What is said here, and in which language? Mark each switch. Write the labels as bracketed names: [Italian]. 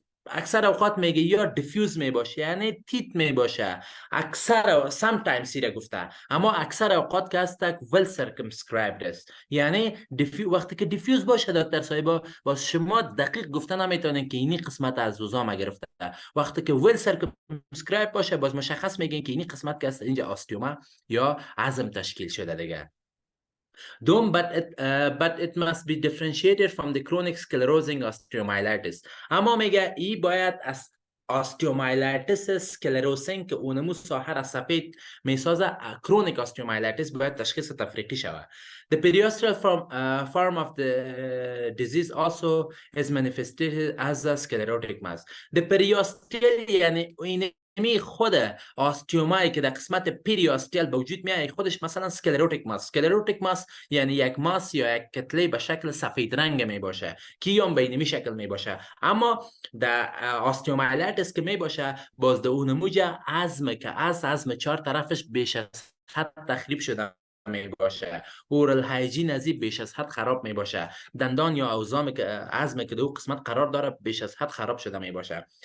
[Persian] اکثر اوقات میگه یا دیفیوز می باشه یعنی تیت می باشه، اکثر sometimes را گفته، اما اکثر اوقات که هست well circumscribed است. یعنی وقتی که دیفیوز باشه دکتر صاحب باز شما دقیق گفته نمیتونین که اینی قسمت از وزام گرفته. وقتی که well circumscribed باشه باز مشخص میگین که اینی قسمت که هست اینجا آستیوما یا عظم تشکیل شده دیگه. دوم [English] but it must be differentiated from the chronic sclerosing osteomyelitis. [Persian] اما میگه ای باید از osteomyelitis sclerosing که اونمو ساحه را سفید میسازه chronic osteomyelitis باید تشخیص تفریقی شود. [English] The periosteal form of the disease also is manifested as a sclerotic mass. [Persian] The periosteal یعنی می خود آستیومایی که در قسمت پیریاستیل به وجود میاد خودش مثلا سکلروتیک ماس یعنی یک ماس یا یک کتله به شکل سفید رنگ می باشه که یا به اینمی شکل می باشه. اما در آستیومایلیتس که می باشه باز در اون موجه عظم که عظم چهار طرفش بیش از حد تخریب شده می باشه، اورال هایجین ازی بیش از حد خراب می باشه، دندان یا اوزام که عظم که دو قسمت قرار داره بیش از حد خراب شده می باشه.